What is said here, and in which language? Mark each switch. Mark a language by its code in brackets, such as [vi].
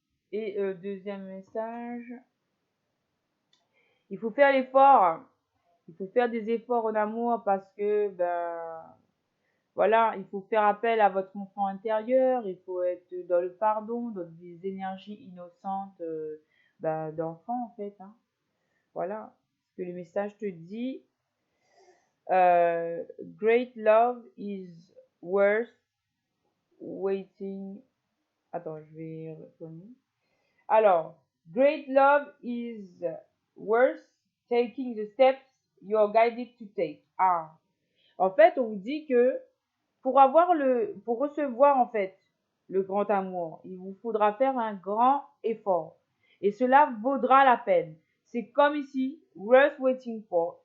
[fr] Et deuxième message, il faut faire l'effort. Il faut faire des efforts en amour parce que Voilà, il faut faire appel à votre enfant intérieur, il faut être dans le pardon, dans des énergies innocentes d'enfant en fait, hein. Voilà ce que le message te dit. [en] Great love is worth waiting. [fr] Attends, je vais retourner. Alors, [en] great love is worth taking the steps you're guided to take. [fr] Ah, en fait, on vous dit que pour recevoir en fait le grand amour, il vous faudra faire un grand effort. Et cela vaudra la peine. C'est comme ici, [en] worth waiting for.